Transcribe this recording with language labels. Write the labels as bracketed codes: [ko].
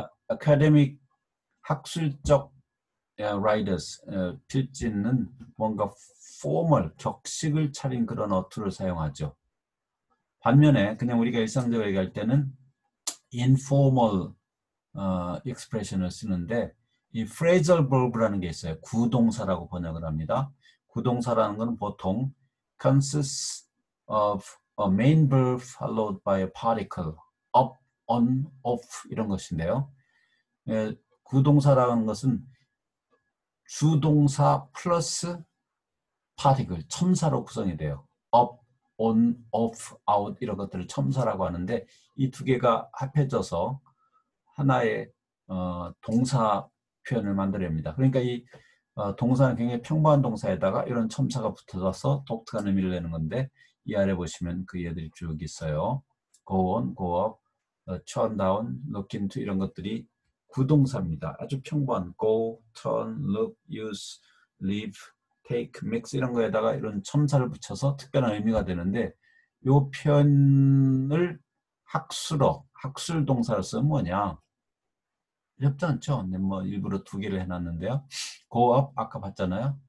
[ko] academic 학술적 writers 필지는 뭔가 formal 격식을 차린 그런 어투를 사용하죠. 반면에 그냥 우리가 일상적으로 얘기할 때는 informal expression을 쓰는데 이 phrasal verb라는 게 있어요. 구동사라고 번역을 합니다. 구동사라는 것은 보통 [en] consists of a main verb followed by a particle, up, on, off [ko] 이런 것인데요. 구동사라는 것은 주동사 플러스 particle, 첨사로 구성이 돼요. up, on, off, out 이런 것들을 첨사라고 하는데 이 두 개가 합해져서 하나의 동사 표현을 만들어냅니다. 그러니까 이 동사는 굉장히 평범한 동사에다가 이런 첨사가 붙어서 독특한 의미를 내는 건데 이 아래 보시면 그 예들이 쭉 있어요. go on, go up, turn down, look into 이런 것들이 구동사입니다. 아주 평범한 go, turn, look, use, leave, take, mix 이런 거에다가 이런 첨사를 붙여서 특별한 의미가 되는데 이 표현을 학술어, 학술 동사로 쓰면 뭐냐? 어렵지 않죠? 근데 뭐 일부러 두 개를 해놨는데요. go up 아까 봤잖아요.